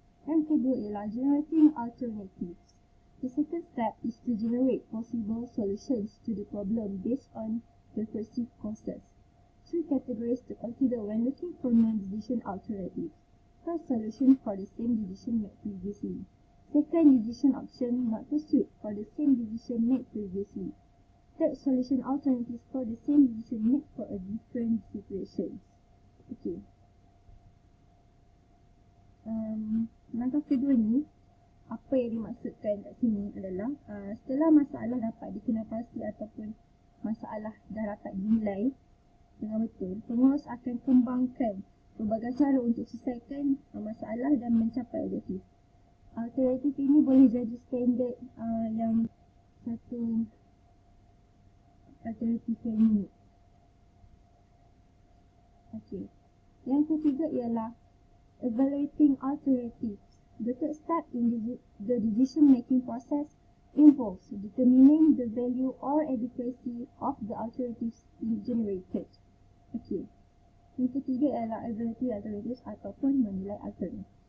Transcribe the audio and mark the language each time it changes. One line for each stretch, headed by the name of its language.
Malay: Yang kedua ialah
English: generating alternatives. The second step is to generate possible solutions to the problem based on the perceived causes. 3 categories to consider when looking for non-decision alternatives. First, solution for the same decision made previously. Second, decision option not pursued for the same decision made previously. Third, solution alternatives for the same decision made for a different situation. Okay.
Malay: Langkah kedua ni, apa yang dimaksudkan kat sini adalah setelah masalah dapat dikenal pasti ataupun masalah dah dapat dinilai dengan betul, pengurus akan kembangkan pelbagai cara untuk selesaikan masalah dan mencapai objektif. Alternatif ini boleh jadi standard yang satu alternatif yang unik. Okay. Yang ketiga ialah
English: evaluating alternatives. The third step in the decision-making process involves determining the value or adequacy of the alternatives generated. Okay.
Malay: Yang ketiga ialah
English: evaluating alternatives
Malay: ataupun menilai alternatif.